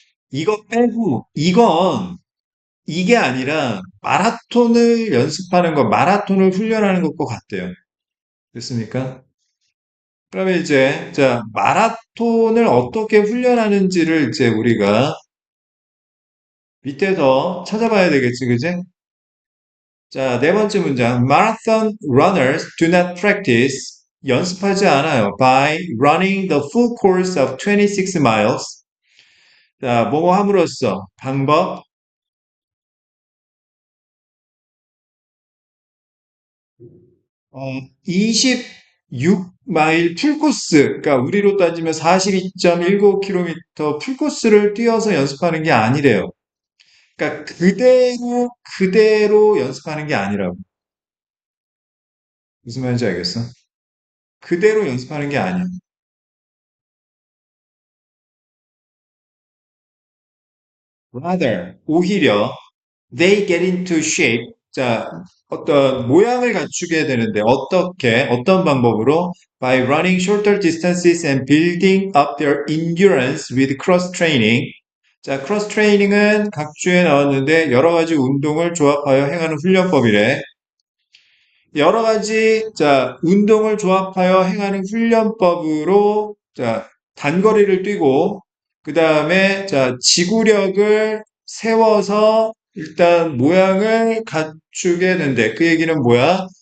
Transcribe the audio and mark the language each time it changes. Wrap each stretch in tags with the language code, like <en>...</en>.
<ko>이거 빼고, 이게 아니라 마라톤을 연습하는 것, 마라톤을 훈련하는 것과 같대요. 됐습니까? 그러면 이제, 자, 마라톤을 어떻게 훈련하는지를 이제 우리가 밑에서 찾아봐야 되겠지, 그지? 자, 네 번째 문장.</ko> <en>Marathon runners do not practice.</en> <ko>연습하지 않아요.</ko> <en>By running the full course of 26 miles.</en> <ko>자, 뭐뭐 함으로써 방법, 26마일 풀코스, 그러니까 우리로 따지면 42.19km 풀코스를 뛰어서 연습하는 게 아니래요. 그러니까 그대로 연습하는 게 아니라고. 무슨 말인지 알겠어? 그대로 연습하는 게 아니야.</ko> <en>Rather,</en> <ko>오히려</ko> <en>they get into shape.</en> <ko>자, 어떤 모양을 갖추게 되는데 어떤 방법으로?</ko> <en>By running shorter distances and building up their endurance with cross training.</en> <ko>자, 크로스 트레이닝은 각주에 나왔는데 여러 가지 운동을 조합하여 행하는 훈련법이래. 여러 가지, 자, 운동을 조합하여 행하는 훈련법으로, 자, 단거리를 뛰고, 그 다음에, 자, 지구력을 세워서 일단 모양을 갖추게 된대. 그 얘기는 뭐야?</ko>